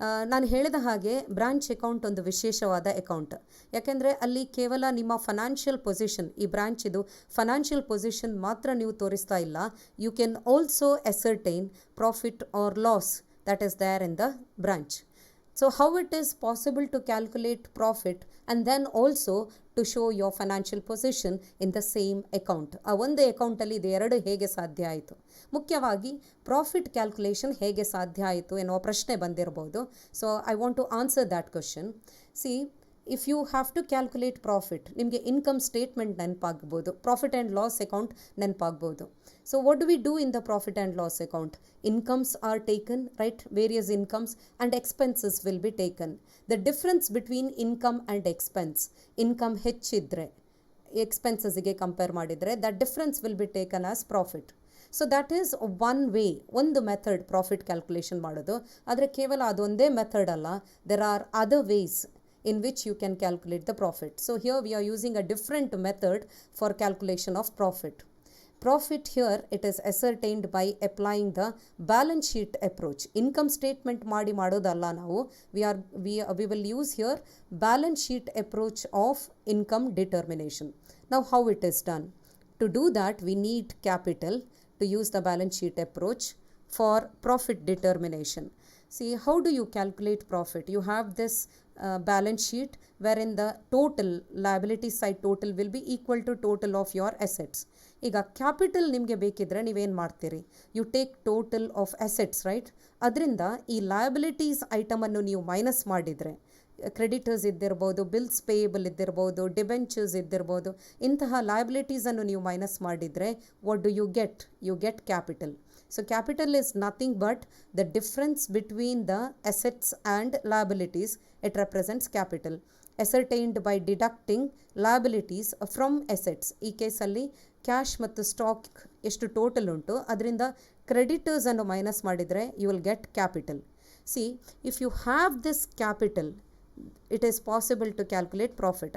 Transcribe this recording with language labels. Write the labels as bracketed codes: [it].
[kn] ನಾನು ಹೇಳಿದ ಹಾಗೆ ಬ್ರಾಂಚ್ ಅಕೌಂಟ್ ಒಂದು ವಿಶೇಷವಾದ ಅಕೌಂಟ್. ಯಾಕೆಂದರೆ ಅಲ್ಲಿ ಕೇವಲ ನಿಮ್ಮ ಫೈನಾನ್ಷಿಯಲ್ ಪೊಸಿಷನ್, ಈ ಬ್ರಾಂಚಿದು ಫೈನಾನ್ಷಿಯಲ್ ಪೊಸಿಷನ್ ಮಾತ್ರ ನೀವು ತೋರಿಸ್ತಾ ಇಲ್ಲ. [en] You can also ascertain profit or loss that is there in the branch. So how it is possible to calculate profit and then also to show your financial position in the same account? [kn] ಆ ಒಂದೇ ಅಕೌಂಟಲ್ಲಿ ಇದು ಎರಡು ಹೇಗೆ ಸಾಧ್ಯ ಆಯಿತು? ಮುಖ್ಯವಾಗಿ profit calculation ಹೇಗೆ ಸಾಧ್ಯ ಆಯಿತು ಎನ್ನುವ ಪ್ರಶ್ನೆ ಬಂದಿರಬಹುದು. [en] So I want to answer that question. See, if you have to calculate profit, [kn] ನಿಮಗೆ income statement ನೆನಪಾಗ್ಬೋದು, profit and loss account ನೆನಪಾಗ್ಬೋದು. [en] So what do we do in the profit and loss account? Incomes are taken, right? Various incomes and expenses will be taken. The difference between income and expense, [kn] income ಹೆಚ್ಚಿದ್ರೆ expenses ಗೆ compare ಮಾಡಿದರೆ, [en] that difference will be taken as profit. So that is one way, [kn] ಒಂದು method profit calculation ಮಾಡೋದು. ಆದರೆ ಕೇವಲ ಅದೊಂದೇ method ಅಲ್ಲ, [en] there are other ways in which you can calculate the profit. So here we are using a different method for calculation of profit. Profit here it is ascertained by applying the balance sheet approach. [kn] Income statement ಮಾಡೋದಲ್ಲ ನಾವು. [en] We will use here balance sheet approach of income determination. Now how it is done? To do that we need capital to use the balance sheet approach for profit determination. See, how do you calculate profit? You have this balance sheet wherein the total liability side total will be equal to total of your assets. [kn] ಈಗ capital ನಿಮಗೆ ಬೇಕಿದ್ರೆ ನೀವೇನು ಮಾಡ್ತೀರಿ? [en] You take total of assets, right? [kn] ಅದರಿಂದ ಈ liabilities ಐಟಮನ್ನು ನೀವು minus ಮಾಡಿದರೆ, creditors ಇದ್ದಿರ್ಬೋದು, bills payable ಇದ್ದಿರ್ಬೋದು, debentures ಇದ್ದಿರ್ಬೋದು, ಇಂತಹ ಲಯಬಿಲಿಟೀಸನ್ನು ನೀವು ಮೈನಸ್ ಮಾಡಿದರೆ [en] What do you get? You get capital. So capital is nothing but the difference between the assets and liabilities. It represents capital. Ascertained by deducting liabilities from assets. [kn] ಈ ಕೇಸಲ್ಲಿ cash ಮತ್ತು stock ಎಷ್ಟು total ಉಂಟು ಅದರಿಂದ creditors ಅನ್ನು minus ಮಾಡಿದರೆ [en] You will get capital. See, if you have this capital it is possible to calculate profit.